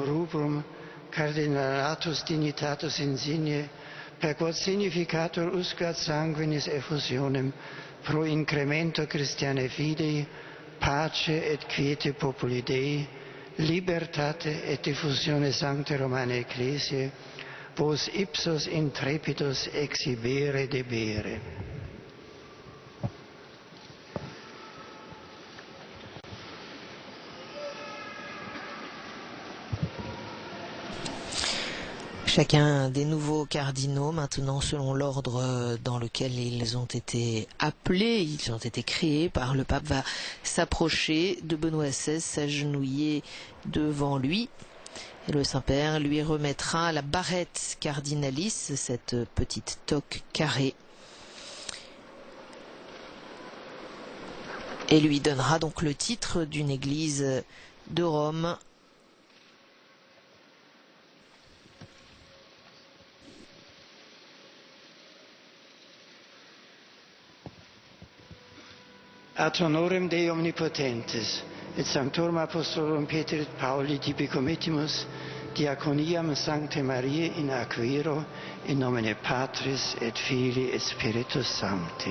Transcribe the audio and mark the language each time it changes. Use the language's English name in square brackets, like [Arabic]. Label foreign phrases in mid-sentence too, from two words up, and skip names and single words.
[Latin] rubrum, cardinalatus dignitatus insigne, per quod significator usque ad sanguinis effusionem, pro incremento Christianae fidei, pace et quiete populi Dei, libertate et diffusione sancte Romane Ecclesiae, vos ipsos intrepidus exhibere debere. [French] Chacun des nouveaux cardinaux, maintenant selon l'ordre dans lequel ils ont été appelés, ils ont été créés par le pape, va s'approcher de Benoît XVI, s'agenouiller devant lui. Et le Saint-Père lui remettra la barrette cardinalis, cette petite toque carrée. et lui donnera donc le titre d'une église de Rome. [Latin] Ad honorem Dei omnipotentes, et sanctorum apostolorum Petri et Pauli tibi committimus diaconiam Sanctae Mariae in Aquiro, in nomine Patris et Filii et Spiritus Sancti.